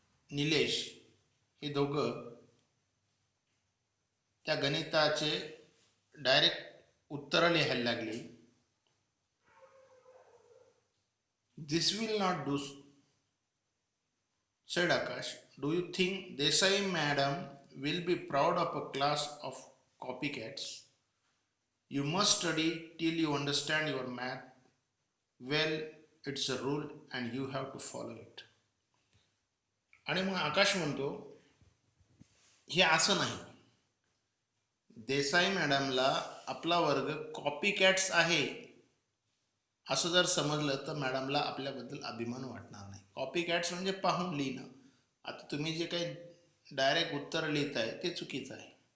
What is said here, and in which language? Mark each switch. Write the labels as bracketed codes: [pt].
[mr] निलेश हे दोघं त्या गणिताचे डायरेक्ट उत्तरं लिहायला लागली. [en] This will not do, said Akash. Do you think Desai madam will be proud of a class of copycats? You must study till you understand your math. Well, it's a rule and you have to follow it. [mr] आणि मग आकाश म्हणतो, हे असं नाही. देसाई मॅडमला आपला वर्ग copy cats आहे असं जर समजलं तर मॅडमला आपल्याबद्दल अभिमान वाटणार नाही. कॉपी कॅट्स म्हणजे पाहून लिहिणं. आता तुम्ही जे काही डायरेक्ट उत्तर लिहिताय ते चुकीचं आहे.